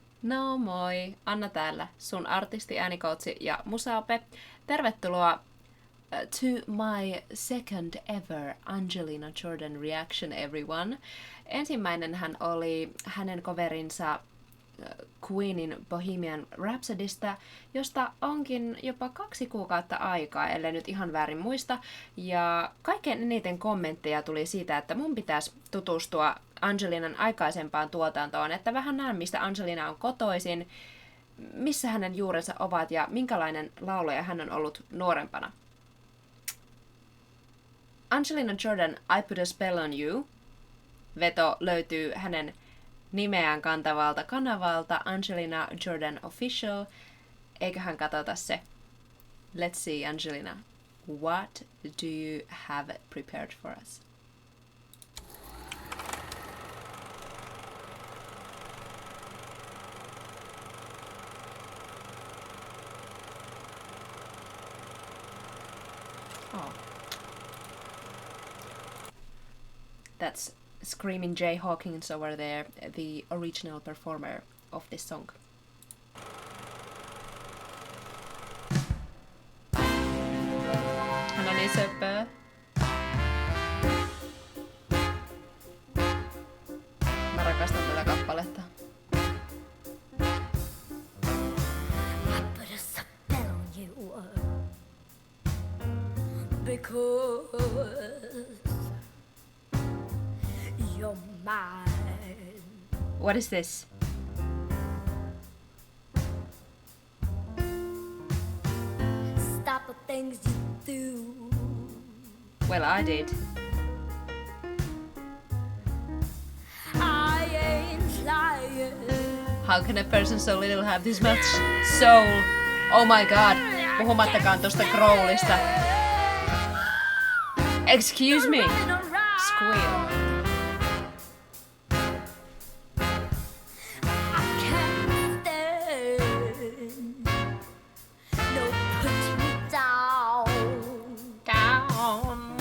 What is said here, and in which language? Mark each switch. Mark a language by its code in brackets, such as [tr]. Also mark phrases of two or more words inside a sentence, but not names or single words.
[fi] No moi, Anna täällä, sun artisti, äänikoutsi ja musaape. [en] Tervetuloa to my second ever Angelina Jordan reaction, everyone. [fi] Ensimmäinen hän oli hänen coverinsa Queenin Bohemian Rhapsodysta, josta onkin jopa 2 kuukautta aikaa, ellei nyt ihan väärin muista. Ja kaikkein eniten kommentteja tuli siitä, että mun pitäisi tutustua Angelinan aikaisempaan tuotantoon, että vähän näen, mistä Angelina on kotoisin, missä hänen juurensa ovat ja minkälainen laulaja hän on ollut nuorempana. Angelina Jordan, I Put a Spell on You. Veto löytyy hänen nimeään kantavalta kanavalta Angelina Jordan Official. Eiköhän katsota se. [en] Let's see, Angelina. What do you have prepared for us? Oh. That's Screaming Jay Hawkins over there, the original performer of this song. [fi] Hän on niin söpöä. Mä rakastan tätä kappaletta. [en] I put a spell on you because you're mine. What is this? Stop the things you do. Well, I did. I ain't lying. How can a person so little have this much soul? Oh my god. [fi] Puhumattakaan tosta Crowlista. [en] Excuse me. Squeal. I can't stand. No, put me down. Down.